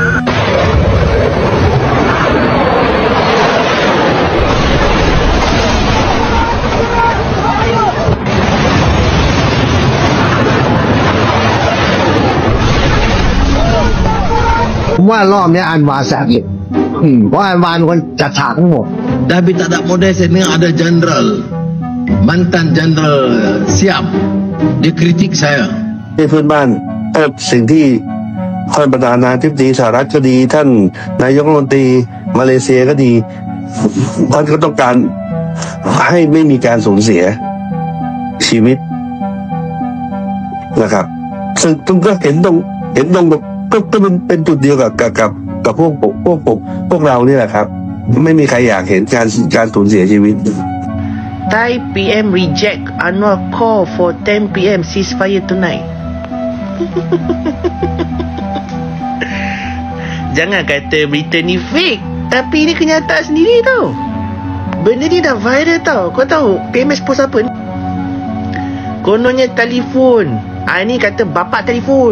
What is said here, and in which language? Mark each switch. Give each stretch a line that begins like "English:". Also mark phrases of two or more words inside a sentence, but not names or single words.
Thai: Semua rอบนี้อันวาแสบเลยเพราะอันวาเป็นคนจัดฉากทั้งหมด
Malay: Tapi tak ada model saya dengar ada jenderal, mantan jenderal siap, dia kritik saya.
Thai: ที่เพื่อนบ้านสิ่งที่ท่านประธานาธิบดีสหรัฐก็ดีท่านนายกรัฐมนตรีมาเลเซียก็ดีท่านก็ต้องการให้ไม่มีการสูญเสียชีวิตนะครับซึ่งก็เห็นตรงก็เป็นจุดเดียวกับพวกเรานี่แหละครับไม่มีใครอยากเห็นการสูญเสียชีวิต
English: Thai PM reject Anwar call for 10 PM ceasefire tonight.
Malay: Jangan kata berita ni fake, tapi ini kenyataan sendiri tau. Benda ni dah viral tau. Kau tahu PMS post apa ni? Kononnya telefon. Ini kata bapak telefon.